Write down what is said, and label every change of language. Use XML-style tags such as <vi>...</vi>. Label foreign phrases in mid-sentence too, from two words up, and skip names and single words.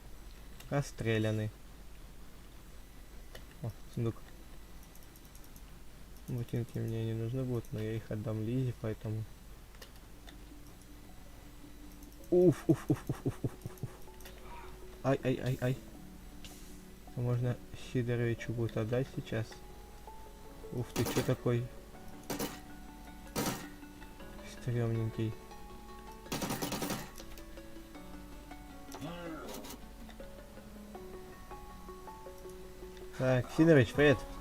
<ru>Расстрелянный. О, сундук. Ботинки мне не нужны будут, но я их отдам Лизе, поэтому... Уф, уф, уф, уф, уф, уф, уф. Ай, ай, ай, ай. Можно Сидоровичу будет отдать сейчас. Ух ты, что такой? Стрёмненький. Так, Сидорович, привет.</ru>